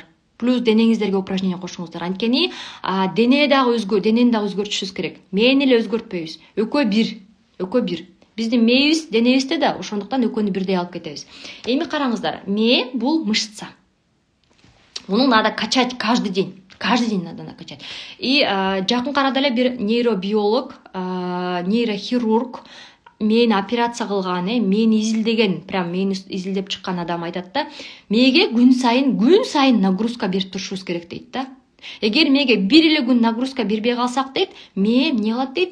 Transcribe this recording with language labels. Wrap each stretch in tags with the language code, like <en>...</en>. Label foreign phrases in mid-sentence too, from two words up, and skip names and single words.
<ky>Плюс денеңиздерге упражнение кошуңуздар. Анткени денени дагы өзгөртүшүбүз керек. Мээни эле өзгөртпөйбүз. Экөө бир. Биздин мээбиз, денебизде да, ошондуктан экөөнү бирдей алып кетебиз. Эми караңыздар, мээ бул мышца.</ky> <ru>Муну надо качать каждый день. Каждый день надо накачать.</ru> <ky>И жакын арада эле бир нейробиолог, нейрохирург мени операция кылган, мени изилдеген, прям мени изилдеп чыккан адам айтат да, мээге күн сайын нагрузка берип турушубуз керек дейт да. Эгер мээге бир эле күн нагрузка бербей калсак дейт, мээ эмне кылат дейт?</ky>